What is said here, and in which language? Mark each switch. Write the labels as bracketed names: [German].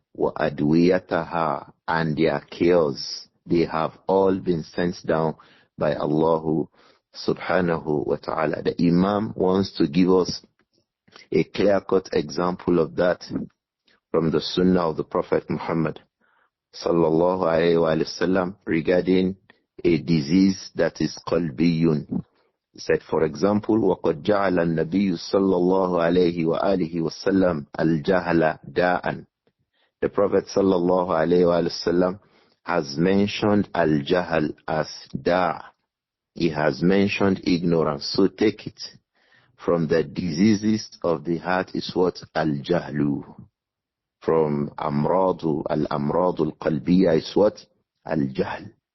[English] Wa adwiyataha, and their cures, they have all been sent down by Allah subhanahu wa ta'ala. The Imam wants to give us a clear-cut example of that from the Sunnah of the Prophet Muhammad sallallahu alayhi wa sallam regarding a disease that is qalbiyun. He said, for example, [Arabic] وَقَدْ جَعَلَ النَّبِيُّ صَلَّى اللَّهُ عَلَيْهِ وَآلِهِ وَسَلَّمَ الْجَهْلَ دَاءً. [English] The Prophet sallallahu alayhi wa sallam has mentioned al-jahl as da'. He has mentioned ignorance. So take it. From the diseases of the heart is what? Al-jahlu. From al-amradu al-qalbiyya is what? Al-jahl.